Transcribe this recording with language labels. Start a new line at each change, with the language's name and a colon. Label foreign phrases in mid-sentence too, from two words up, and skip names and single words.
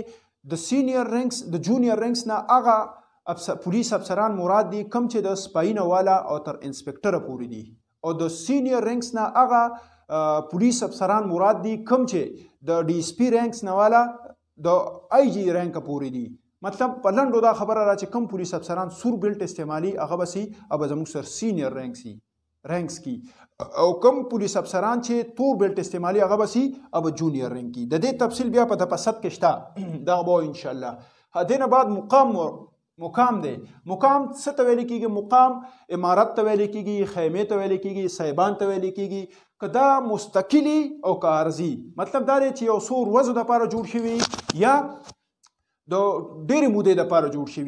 Pashto: د
English: senior ranks
Pashto: د
English: junior ranks
Pashto: نه هغه پولیس افسران مراد دي کم چې د سپایي نه والا او تر انسپکټره پورې دي، او د
English: senior ranks
Pashto: نه هغه پولیس افسران مراد دي کم چې د
English: DSP ranks
Pashto: نه والا د
English: IG rank
Pashto: پورې دي. مطلب په لنډو دا خبره را چې کم پولیس افسران سور بیلټ استعمالي هغه به سي او به زموږ سر
English: senior ranks
Pashto: کی، او کم پولیس افسران چې تور بیلټ استعمالي هغه به سي او به
English: junior rank
Pashto: کی. د دې تفصیل بیا په د پسد کې شته، دا به
Arabic: ان شاء الله.
Pashto: دینه بعد مقام دی. مقام څه ته ویل کېږي؟ مقام امارت ته ویل کېږي، خیمې ته ویل کېږي، صاحبان ته ویل کېږي. که دا مستقلي او که عرضي، مطلب دا دی چې یو څو ورځو دپاره جوړ شوي یا د ډېرې مودې دپاره جوړ شوي.